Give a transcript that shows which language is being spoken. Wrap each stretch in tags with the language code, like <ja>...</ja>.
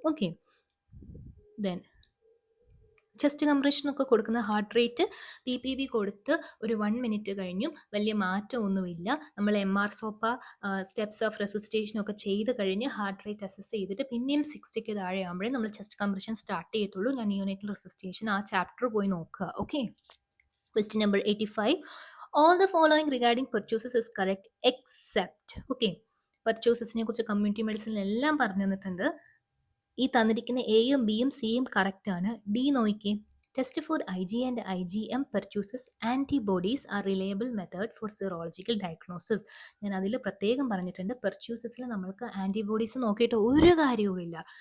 <ml>Okay, then chest കംപ്രഷനൊക്കെ കൊടുക്കുന്ന heart rate PPV കൊടുത്ത് ഒരു 1 മിനിറ്റ് കഴിഞ്ഞും വലിയ മാറ്റമൊന്നുമില്ല. നമ്മൾ MR സോപ്പ സ്റ്റെപ്സ് ഓഫ് റെസിസ്റ്റേഷനൊക്കെ ചെയ്ത് കഴിഞ്ഞ് ഹാർട്ട് റേറ്റ് അസസ് ചെയ്തിട്ട് പിന്നെയും 60ക്ക് താഴെ ആകുമ്പോഴേ നമ്മൾ ചെസ്റ്റ് കംപ്രഷൻ സ്റ്റാർട്ട് ചെയ്യത്തുള്ളൂ. ഞാൻ യൂണിറ്റൽ റെസിസ്റ്റേഷൻ ആ ചാപ്റ്റർ പോയി നോക്കുക. Okay, question number 85.</ml> <en>All the following regarding pertussis is correct except.</en> <ml>Okay, പെർച്യൂസസിനെ കുറിച്ച് കമ്മ്യൂണിറ്റി മെഡിസിനിൽ എല്ലാം പറഞ്ഞു തന്നിട്ടുണ്ട്. ഈ തന്നിരിക്കുന്ന എയും ബിയും സിയും കറക്റ്റ് ആണ്. ഡി നോക്കിക്കേ,</ml> <en>Test for IG and IgM pertussis antibodies are reliable method for serological diagnosis.</en> <ml>ഞാൻ അതിൽ പ്രത്യേകം പറഞ്ഞിട്ടുണ്ട്, പെർച്യൂസസിൽ നമ്മൾക്ക് ആൻറ്റിബോഡീസ് നോക്കിയിട്ട് ഒരു കാര്യവുമില്ല.</ml>